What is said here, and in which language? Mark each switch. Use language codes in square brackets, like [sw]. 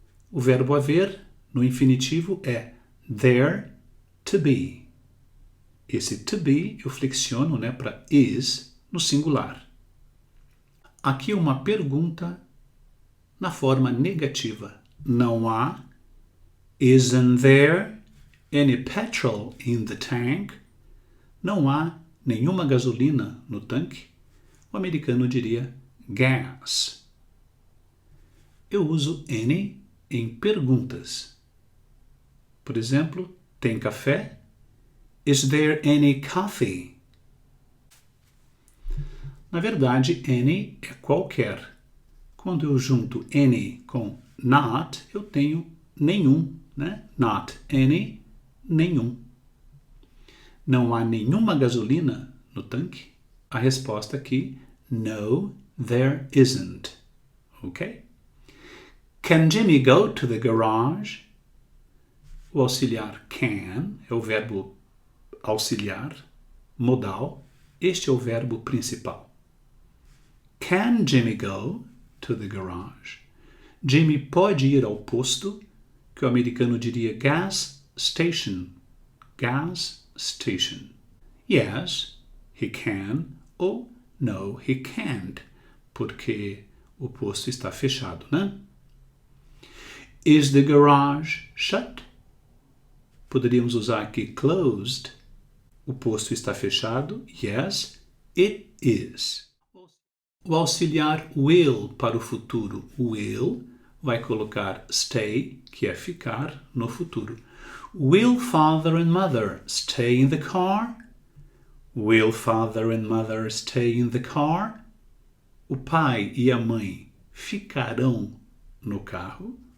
[pt] O verbo haver no infinitivo é [en] there to be. [pt] Esse to be eu flexiono, né, para is no singular. Aqui uma pergunta na forma negativa. Não há. [en] Isn't there any petrol in the tank? [pt] Não há nenhuma gasolina no tanque? O americano diria gas. Eu uso any em perguntas. Por exemplo, tem café? [en] Is there any coffee? [pt] Na verdade, any é qualquer. Quando eu junto any com not, eu tenho nenhum, né? Not any, nenhum. Não há nenhuma gasolina no tanque? A resposta aqui, [en] no, there isn't. [pt] Ok? [en] Can Jimmy go to the garage? [pt] O auxiliar can é o verbo auxiliar, modal. Este é o verbo principal. [en] Can Jimmy go to the garage? [pt] Jimmy pode ir ao posto, que o americano diria [en] gas station. Gas station. Yes, he can, ou no, he can't, [pt] porque o posto está fechado, né? [en] Is the garage shut? [pt] Poderíamos usar aqui closed. O posto está fechado. [en] Yes, it is. [pt] O auxiliar will para o futuro. Will vai colocar stay, que é ficar, no futuro. [en] Will father and mother stay in the car? Will father and mother stay in the car? [pt] O pai e a mãe ficarão no carro.